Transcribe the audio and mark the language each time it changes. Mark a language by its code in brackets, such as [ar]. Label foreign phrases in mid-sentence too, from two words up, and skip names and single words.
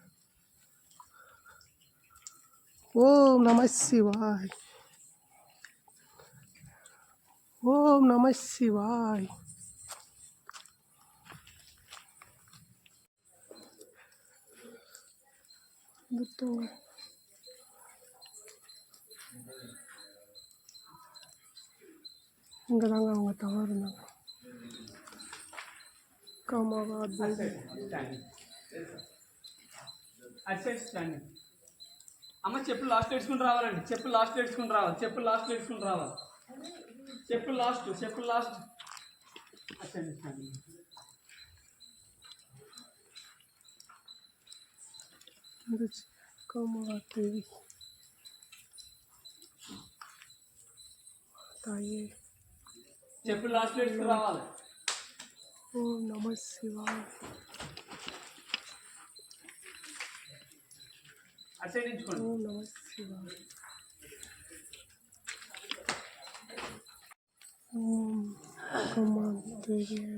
[ta] ஓம் நம சிவாய், ஓம் நம சிவாய். வந்துட்டோங்க. இங்கே தாங்க அவங்க தவறு இருந்தாங்க. [te] అమ్మ చెప్పులు లాస్ట్ వేసుకుని రావాలండి. చెప్పులు లాస్ట్ వేసుకుని రావాలి. చెప్పులు లాస్ట్ వేసుకుని రావాలి. చెప్పులు లాస్ట్ [ta] தேவி தாயே. [te] చెప్పులు లాస్ట్ వేసుకుని రావాలి. ఓం నమ శివాయ. అసైనించుకోండి. ఓం నమ శివాయ. ఓం అక్కమ్మాదేవి.